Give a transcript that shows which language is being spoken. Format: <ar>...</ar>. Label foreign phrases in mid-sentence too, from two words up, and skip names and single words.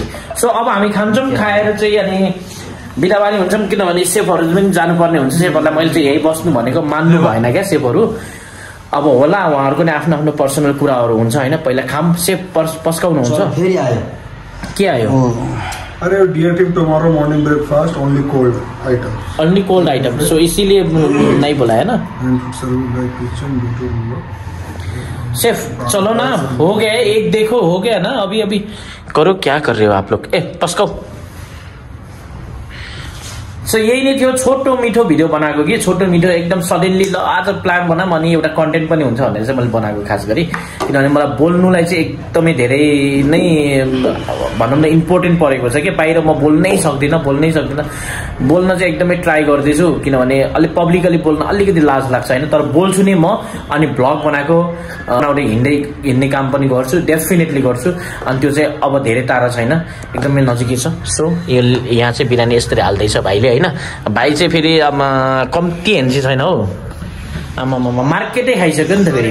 <ne>सो अब हामी खान्छौँ, खाएर चाहिँ अनि बिदाबारी हुन्छौँ। किनभने सेफहरू पनि जानुपर्ने हुन्छ। सेफहरूलाई मैले चाहिँ यही बस्नु भनेको मान्नु भएन क्या सेफहरू। अब होला उहाँहरूको नि आफ्नो आफ्नो पर्सनल कुराहरू हुन्छ होइन। पहिला खाम सेफ पस्काउनुहुन्छ। के आयो?</ne> <en>Arey dear team, tomorrow morning breakfast only cold item, Only cold item.</en> <hi>सो इसीलिए नहीं बुलाया ना शेफ। चलो ना, हो गया एक, देखो हो गया ना। अभी करो, क्या कर रहे हो आप लोग?</hi> <ne>ए पस्को सो यही नै थियो छोटो मिठो भिडियो बनाएको कि छोटो मिठो एकदम सडनली ल आज प्लान बनाऊँ अनि एउटा कन्टेन्ट पनि हुन्छ भनेर चाहिँ मैले बनाएको खास गरी किनभने मलाई बोल्नुलाई चाहिँ एकदमै धेरै नै भनौँ न इम्पोर्टेन्ट परेको छ कि बाहिर म बोल्नै सक्दिनँ बोल्न चाहिँ एकदमै ट्राई गर्दैछु किनभने अलिक पब्लिकली बोल्न अलिकति लाज लाग्छ होइन तर बोल्छु नि म अनि भ्लग बनाएको बनाउँदै हिँड्ने काम पनि गर्छु डेफिनेटली गर्छु अनि त्यो चाहिँ अब धेरै टाढा छैन एकदमै नजिकै छ सो यो यहाँ चाहिँ बिरानी यसरी हाल्दैछ भाइले होइन भाइ चाहिँ फेरि अब कम्ती हेन्सी छैन हौ आमा मार्केटै खाइसक्यो नि त फेरि</ne>